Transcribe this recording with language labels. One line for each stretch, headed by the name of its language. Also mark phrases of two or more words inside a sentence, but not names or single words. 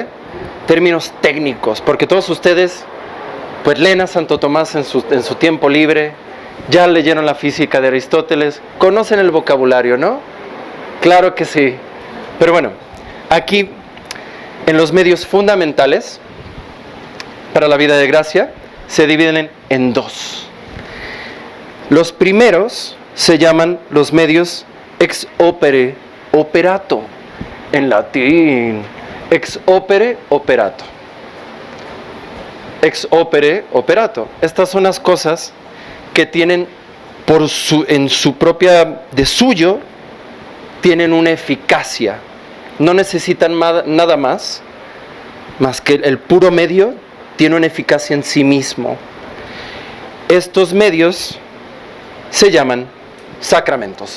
Spanish: Términos técnicos, porque todos ustedes pues leen a Santo Tomás en su tiempo libre, ya leyeron la física de Aristóteles, conocen el vocabulario, ¿no? Claro que sí. Pero bueno, aquí en los medios fundamentales para la vida de gracia se dividen en dos. Los primeros se llaman los medios
Latin: ex opere operato,
Spanish: en latín,
Latin: ex opere operato. Ex opere operato.
Spanish: Estas son las cosas que tienen en su propia, de suyo, tienen una eficacia. No necesitan nada más que el puro medio tiene una eficacia en sí mismo. Estos medios se llaman sacramentos.